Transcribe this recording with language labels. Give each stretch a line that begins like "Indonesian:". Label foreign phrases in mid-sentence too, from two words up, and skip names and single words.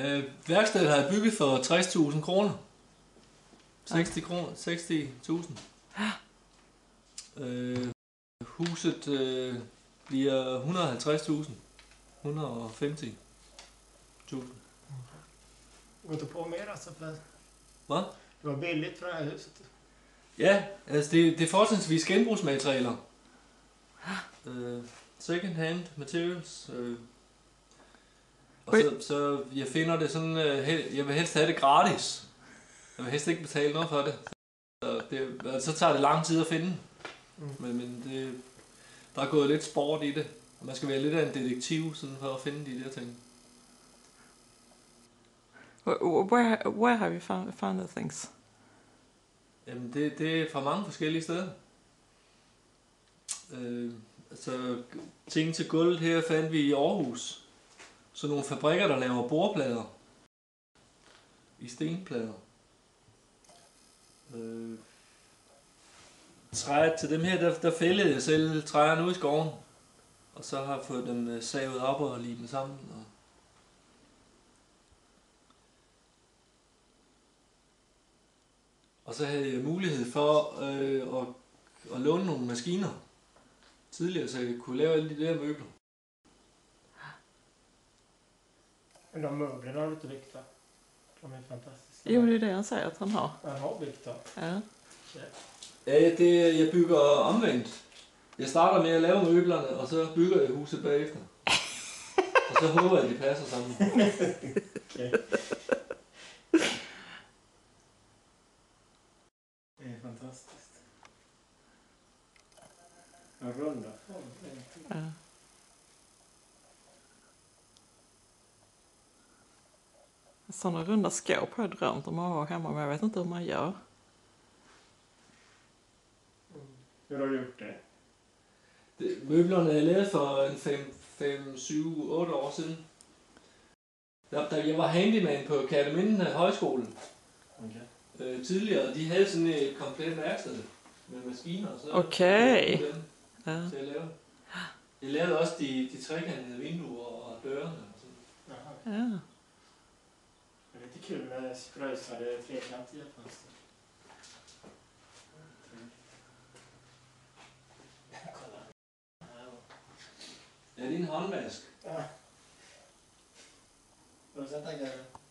Danish: Værkstedet har jeg bygget for 60.000 kroner. 60.000. Huset bliver 150.000. 150.000.
Swedish: Går du på mer alltså för
Danish: Hvad?
Swedish: det var billigt för det här huset?
Danish: Ja, altså det er fortrinsvis genbrugsmaterialer.
English: Second hand materials.
Danish: Og så jeg finder det sådan, jeg vil helst have det gratis. Jeg vil helst ikke betale noget for det. Så tager det lang tid at finde. Men der er gået lidt sport i det. Og man skal være lidt af en detektiv sådan for at finde de der ting.
English: Where have you found the things?
Danish: Jamen det er fra mange forskellige steder. Altså ting til gulvet her fandt vi i Aarhus. Så nogle fabrikker, der laver bordplader. I stenplader. Træet til dem her, der fældede jeg selv træerne ude i skoven. Og så har jeg fået dem savet op og limet sammen. Og så havde jeg mulighed for at låne nogle maskiner tidligere, så jeg kunne lave alle de der møbler.
Swedish: Men de möblerna har du inte byggt va? De är fantastiska. Jo, det är det han säger att han har. Han har byggt dem. Ja.
Danish: Ja, jeg bygger omvendt. Jeg starter med at lave møblerne, og så bygger jeg huset bagefter. Og så håber jeg, at de passer sammen.
Swedish: Okay. Det är fantastiskt. En runda form. Ja. Sådana runda skåp har jag drömt om att ha hemma, men jag vet inte hur man gör. Hur har du gjort det?
Danish: Møblerne er lavet for en 5, 7, 8 år siden. Da jeg var handyman på Kerteminde Højskole. Okay. Tidligere, de havde sådan et komplet værksted med maskiner. Så Okay. Ja. Så jeg lavede også de trekantede vinduer og dørene. Og sådan. Jaha. Ja.
Swedish: Det är lite kul med spröjsade flerkantiga fönster. Kolla.
Danish: Ja, det er en håndvask.
Swedish: Ja. Har du sett den grejen?